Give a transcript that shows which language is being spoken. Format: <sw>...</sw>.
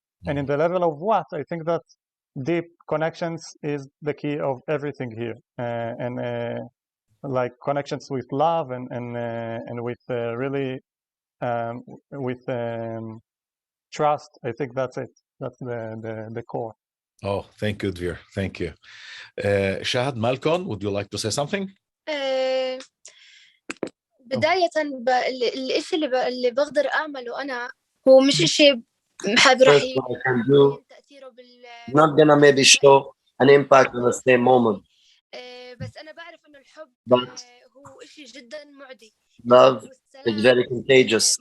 <en>And in the level of what, I think that deep connections is the key of everything here, and like connections with love and with really with trust. I think that's it. That's the core. Oh, thank you, Dvir. Thank you. Shahed, Malkon, would you like to say something?</en> <ar>بداية الإشي اللي بقدر أعمله أنا هو مش إشي راح تأثيره</ar> <en>not gonna maybe show an impact in the same moment.</en> <ar>بس أنا بعرف إنه الحب هو إشي جدا معدي.</ar> <en>Love is very contagious.</en>